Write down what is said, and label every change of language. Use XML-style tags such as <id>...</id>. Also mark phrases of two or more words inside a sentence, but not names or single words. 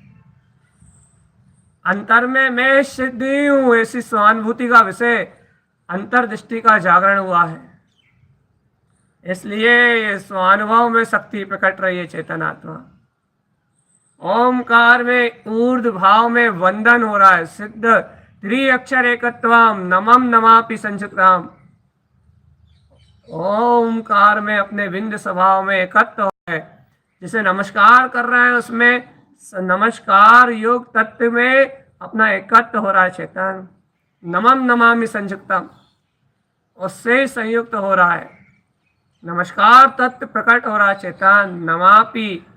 <hi>अंतर में मैं सिद्ध ही हूं, ऐसी स्वानुभूति का विषय अंतर्दृष्टि का जागरण हुआ है। इसलिए ये स्वानुभव में शक्ति प्रकट रही है चेतन आत्मा। ओमकार में ऊर्ध भाव में वंदन हो रहा है,</hi> <sa>सिद्ध त्रिअक्षर एकत्वम नमम नमापि संयुक्तम।</sa> <hi>ओमकार में अपने विंद स्वभाव में एकत्व है, जिसे नमस्कार कर रहा है उसमें नमस्कार योग तत्व में अपना एकत्व हो रहा है चेतन।</hi> <sa>नमम नमामि संयुक्तम,</sa> <hi>उससे संयुक्त हो रहा है। नमस्कार तत्व प्रकट हो रहा है चेतन।</hi>